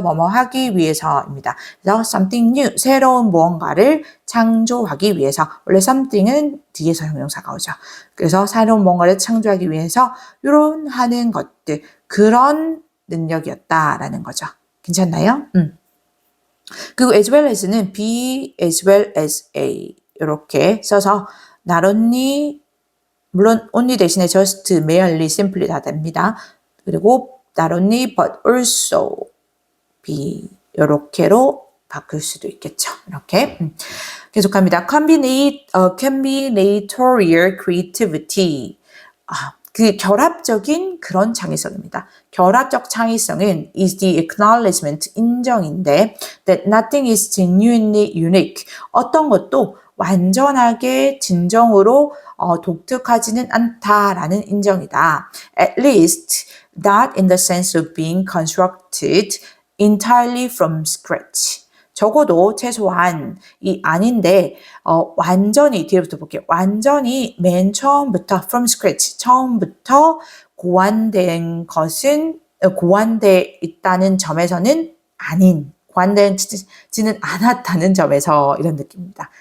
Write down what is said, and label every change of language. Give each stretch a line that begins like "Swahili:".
Korean: 뭐뭐 하기 위해서입니다. 그래서 something new, 새로운 무언가를 창조하기 위해서 원래 something은 뒤에서 형용사가 오죠. 그래서 새로운 뭔가를 창조하기 위해서 이런 하는 것들 그런 능력이었다라는 거죠. 괜찮나요? 그리고 as well as 는 be as well as a 이렇게 써서 not only 물론 only 대신에 just, merely, simply 다 됩니다. 그리고 not only but also be 이렇게로 바꿀 수도 있겠죠. 이렇게 계속합니다. combinatorial creativity 그 결합적인 그런 창의성입니다. 결합적 창의성은 is the acknowledgement 인정인데 that nothing is genuinely unique 어떤 것도 완전하게 진정으로 독특하지는 않다라는 인정이다.
English: At least not in the sense of being constructed entirely from scratch.
Korean: 적어도 최소한 이 아닌데 완전히 뒤에부터 볼게요. 완전히 맨 처음부터 from scratch 처음부터 고안된 것은 고안돼 있다는 점에서는 아닌 고안되지는 않았다는 점에서 이런 느낌입니다.